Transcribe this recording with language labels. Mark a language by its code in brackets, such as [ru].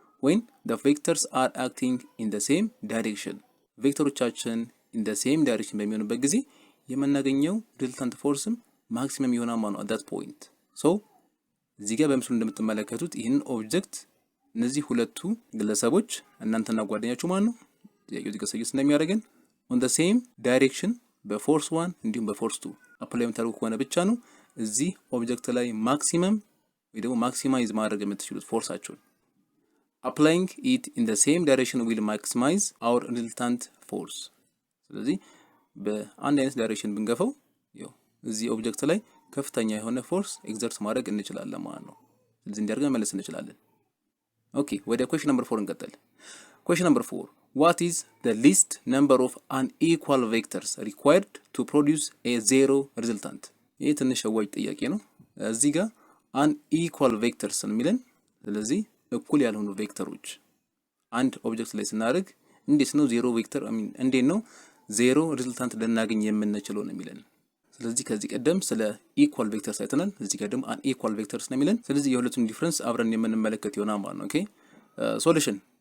[en] when the vectors are acting in the same direction። [am] ቬክተሮቻችን [en] in the same direction [am] በሚሆኑበት ጊዜ የምናገኘው ሪዘልታንት ፎርስም ማክሲመም ይሆናል ማለት ነው [en] at that point። [am] እዚህ ጋር በምስሉ እንደምትመለከቱት ይህንን ኦብጀክት እነዚህ ሁለቱ ግለሰቦች እናንተና ጓደኛችሁ ማለት ነው ጥያቄው እዚህ ጋር ሰየስ እንደሚያደርገን [en] on the same direction [am] በፎርስ 1 እንዲሁም በፎርስ 2 አፕላይ የምታደርጉ ከሆነ ብቻ ነው እዚህ ኦብጀክት ላይ ማክሲመም ወይ ደግሞ ማክሲማይዝ ማድረግ የምትችሉት ፎርሳችሁን። [en] applying it in the same direction will maximize our resultant force። [am] ስለዚህ በአንድ አይነት ዳይሬክሽን ብንገፋው ያው እዚህ ኦብጀክት ላይ ከፍተኛ የሆነ ፎርስ ኤግዘርት ማድረግ እንችላለን ማለት ነው። ስለዚህ እንዲያርገን መለስ እንችላለን። ኦኬ ወደ [en] question number 4 [am] እንቀጥል። [en] question number 4 what is the least number of unequal vectors required to produce a zero resultant? [am] ይህ ትንሽ አዋጭ ጥያቄ ነው። እዚህ ጋር unequal vectors የሚለን ስለዚህ እኩል ያልሆኑ ቬክተሮች አንድ ኦብጀክት ላይ ስናደርግ እንዴት ነው ዜሮ ቬክተር እንዴት ነው ዜሮ ሪዝልታንት ልናገኝ የምንችለው ነው የሚለን። ስለዚህ ከዚህ ቀደም ስለ ኢኳል ቬክተርስ አይተናል። እዚህ ጋር ደግሞ አንኢኳል ቬክተርስ ነው የሚለን። ስለዚህ የሁለቱን ዲፍረንስ አብረን የምንመለከት ይሆናል ማለት ነው። ኦኬ ሶሉሽን